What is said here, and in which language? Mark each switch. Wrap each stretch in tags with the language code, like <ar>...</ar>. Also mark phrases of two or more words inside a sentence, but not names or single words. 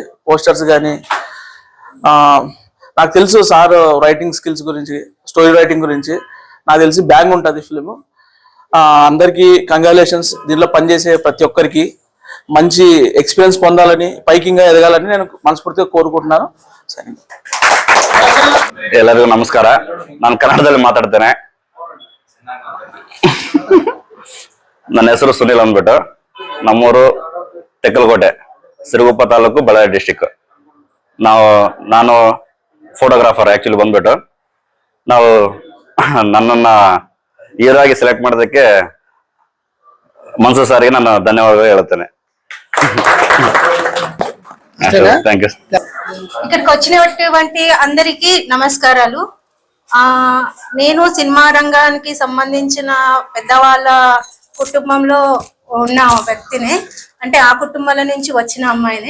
<te>పోస్టర్స్ కానీ నాకు తెలుసు సార్</te> <en>writing skills</en> <te>గురించి,</te> <en>story writing</en> <te>గురించి నాకు తెలిసి బ్యాంగ్ ఉంటుంది ఫిల్మ్. అందరికీ కంగ్రాచులేషన్స్. దీనిలో పనిచేసే ప్రతి ఒక్కరికి మంచి ఎక్స్పీరియన్స్ పొందాలని, పైకింగ్గా ఎదగాలని నేను మనస్ఫూర్తిగా ಕೋರ್ಕೊಳ್ತಾನೆ.</te> <kn>ಸರಿ, ಎಲ್ಲರಿಗೂ ನಮಸ್ಕಾರ. ನಾನು ಕನ್ನಡದಲ್ಲಿ ಮಾತಾಡ್ತೇನೆ. ನನ್ನ ಹೆಸರು ಸುನಿಲ್ ಅಂದ್ಬಿಟ್ಟು, ನಮ್ಮೂರು ತೆಕ್ಕಲಕೋಟೆ, ಸಿರುಗುಪ್ಪ ತಾಲೂಕು, ಬಳ್ಳಾರಿ ಡಿಸ್ಟಿಕ್. ನಾನು ಫೋಟೋಗ್ರಾಫರ್ ಆಕ್ಚುಲಿ ಬಂದ್ಬಿಟ್ಟು. ನಾವು ನನ್ನನ್ನ ಹೀರೋ ಆಗಿ ಸೆಲೆಕ್ಟ್ ಮಾಡೋದಕ್ಕೆ ಮನ್ಸೂರ್ ಸಾರಿಗೆ ನಾನು ಧನ್ಯವಾದ ಹೇಳ್ತೇನೆ.</kn> <en>thank you.</en> <te>ఇక్కడికి వచ్చినటువంటి అందరికీ నమస్కారాలు. నేను సినిమా రంగానికి సంబంధించిన పెద్దవాళ్ళ కుటుంబంలో ఉన్న వ్యక్తిని, అంటే ఆ కుటుంబాల నుంచి వచ్చిన అమ్మాయిని.</te>